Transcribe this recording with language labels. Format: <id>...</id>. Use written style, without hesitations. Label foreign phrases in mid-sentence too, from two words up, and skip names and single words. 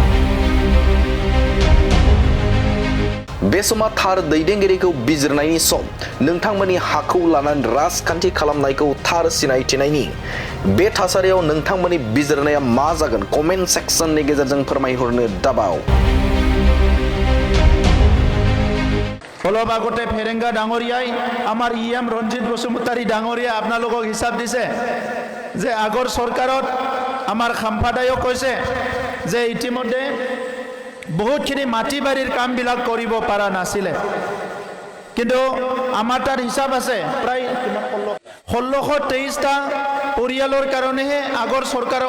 <brx>बे समा थार दैदेनगिरिखौ बिजिरनायनि सम नोंथांमोननि हाखौ लानानै राजखान्थि खालामनायखौ थार सिनायथिनायनि बे थासारियाव नोंथांमोननि बिजिरनाया मा जागोन</brx> <en>comment section</en> <brx>गेजेरजों फोरमायहरनो दाबाव</brx> <as>অলপ আগতে ফেৰেংগা ডাঙৰীয়াই আমাৰ ইএম ৰঞ্জিত বসুমতাৰী ডাঙৰীয়া আপোনালোকক হিচাপ দিছে যে আগৰ চৰকাৰত আমাৰ খাম্ফাদায়ক কৈছে যে ইতিমধ্যে বহুতখিনি মাটি বাৰীৰ কামবিলাক কৰিব পৰা নাছিলে কিন্তু আমাৰ তাৰ হিচাপ আছে প্ৰায় 1623টা পৰিয়ালৰ কাৰণেহে আগৰ চৰকাৰৰ</as>